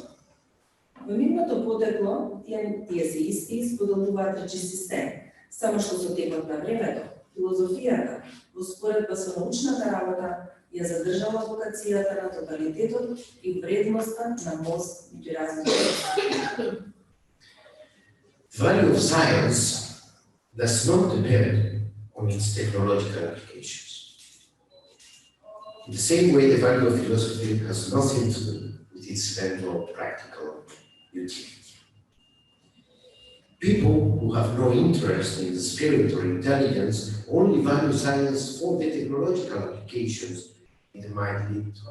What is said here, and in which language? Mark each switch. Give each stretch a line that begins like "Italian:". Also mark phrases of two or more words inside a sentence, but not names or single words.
Macedonian: Во нивното потекло, тие се исти и споделуваат речи систем, само што со текот на времето, филозофијата, во споредба со научната работа, ја задржала вокацијата на тоталитетот и вредноста на мост меѓу различни.
English: The value of science does not depend on its technological applications. In the same way, the value of philosophy has nothing to do with its central practical utility. People who have no interest in the spirit or intelligence only value science for the technological applications it might lead to.